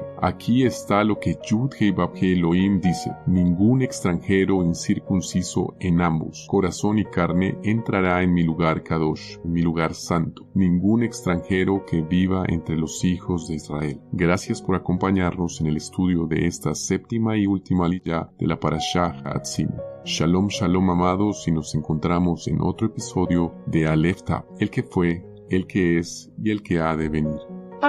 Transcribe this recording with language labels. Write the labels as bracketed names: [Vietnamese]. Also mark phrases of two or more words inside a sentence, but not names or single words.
[Spanish] Aquí está lo que Yud-Hei Vав-Hei Elohim dice: ningún extranjero incircunciso en ambos, corazón y carne, entrará en mi lugar Kadosh, en mi lugar santo. Ningún extranjero que viva entre los hijos de Israel. Gracias por acompañarnos en el estudio de esta séptima y última aliyá de la Parashá Ha'atzim. Shalom, shalom amados, y nos encontramos en otro episodio de Aleph Tab, el que fue, el que es y el que ha de venir.